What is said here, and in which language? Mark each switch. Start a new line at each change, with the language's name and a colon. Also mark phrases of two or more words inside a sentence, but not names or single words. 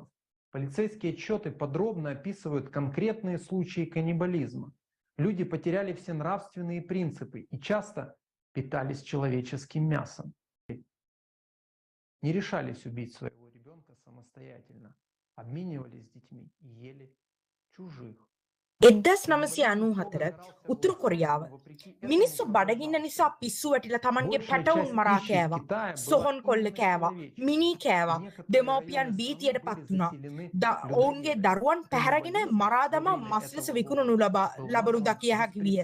Russian: Полицейские отчеты подробно описывают конкретные случаи каннибализма. Люди потеряли все нравственные принципы и часто питались человеческим мясом. Не решались убить своего ребенка самостоятельно, обменивались с детьми и ели чужих.
Sinhala: 1994 උතුරු කොරියාව මිනිස්සු බඩගින්න නිසා පිස්සු වැටිලා Tamanගේ පැටවුන් මරා කෑවා, සොහොන් කොල්ල කෑවා, මිනි කෑවා, දෙමව්පියන් බීතියට පත් වුණා. ඔවුන්ගේ දරුවන් පැහැරගෙන මරා දමා මස් ලෙස විකුණනු ලබනු දකිය හැකි විය.